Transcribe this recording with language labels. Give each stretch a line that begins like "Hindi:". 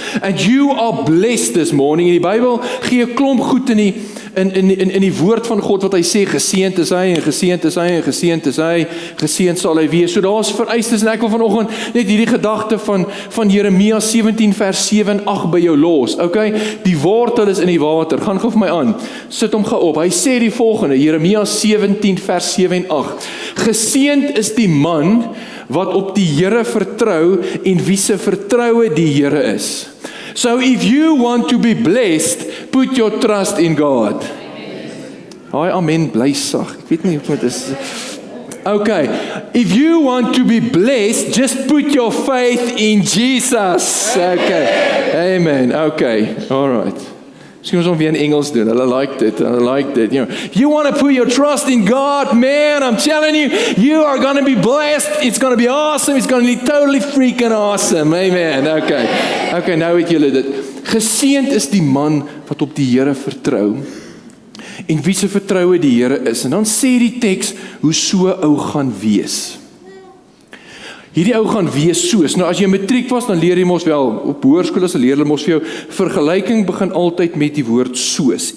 English: And you are blessed this morning.
Afrikaans: In die Bybel gee 'n klomp goed in die woord van God wat hy sê, geseënd is hy en geseënd is hy en geseënd is hy, geseënd sal hy wees. So daar's vereistes en ek wil vanoggend net hierdie gedagte van Jeremia 17 vers 7 en 8 by jou los. Okay? Die wortel is in die water. Gaan gou vir my aan. Sit hom gou op. Hy sê die volgende, Jeremia 17 vers 7 en 8. Geseënd is die man wat op die Here vertrou en wie se vertroue die Here is.
English: So if you want to be blessed, put your trust in God.
Afrikaans: Haai amen, bly sag. Ek weet nie wat is.
English: Okay, if you want to be blessed, just put your faith in Jesus. Okay, amen, okay, all right.
Afrikaans: Misschien ons weer in Engels doen. Hulle like dit.
English: You know, if you want to put your trust in God, man, I'm telling you, you are going to be blessed. It's going to be awesome. It's going to be totally freaking awesome.
Afrikaans: Amen. Okay, nou weet julle dit. Geseënd is die man wat op die Here vertrou en wie se vertroue die Here is. En dan sê die teks hoe so ou gaan wees. Hierdie ou gaan wees soos. Nou as jy matriek was, dan leer jy mos wel, op hoërskool as leer hulle mos vir jou, vergelyking begin altyd met die woord soos.